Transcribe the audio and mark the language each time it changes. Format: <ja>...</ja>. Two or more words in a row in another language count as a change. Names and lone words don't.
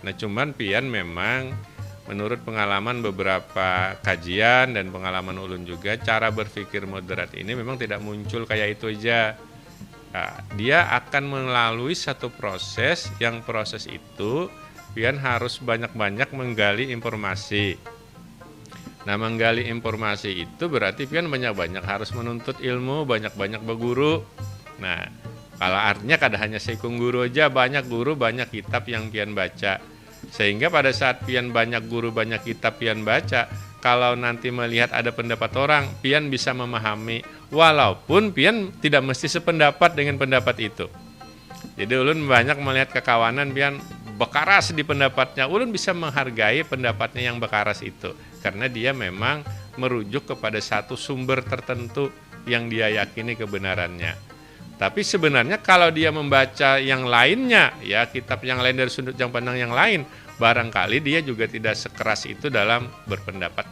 <id>Nah cuman pian memang menurut pengalaman beberapa kajian dan pengalaman ulun juga cara berpikir moderat ini memang tidak muncul kayak itu aja. Nah, dia akan melalui satu proses yang proses itu pian harus banyak-banyak menggali informasi. Nah menggali informasi itu berarti pian banyak-banyak harus menuntut ilmu, banyak-banyak berguru.</id> <bjn>Nah kalau artinya kada hanya sekung guru aja, banyak guru, banyak kitab yang pian baca.</bjn> <id>Sehingga pada saat pian banyak guru, banyak kitab pian baca, kalau nanti melihat ada pendapat orang, pian bisa memahami walaupun pian tidak mesti sependapat dengan pendapat itu. Jadi ulun banyak melihat kekawanan pian bekaras di pendapatnya, ulun bisa menghargai pendapatnya yang bekaras itu karena dia memang merujuk kepada satu sumber tertentu yang dia yakini kebenarannya. Tapi sebenarnya kalau dia membaca yang lainnya, ya kitab yang lain dari sudut pandang yang lain, barangkali dia juga tidak sekeras itu dalam berpendapat.</id>